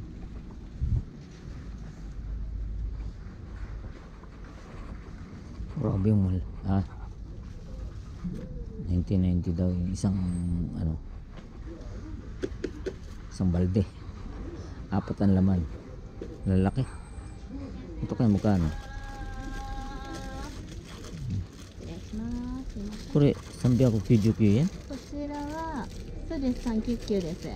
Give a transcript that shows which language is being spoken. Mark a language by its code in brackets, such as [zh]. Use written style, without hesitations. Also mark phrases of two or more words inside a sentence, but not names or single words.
[tl] Grabe yung mahal. 1990 daw yung isang ano, isang balde. 4 ang laman. Lalaki. Ito kaya magkano? [ja] これ、399円? こちらはそうです、399です。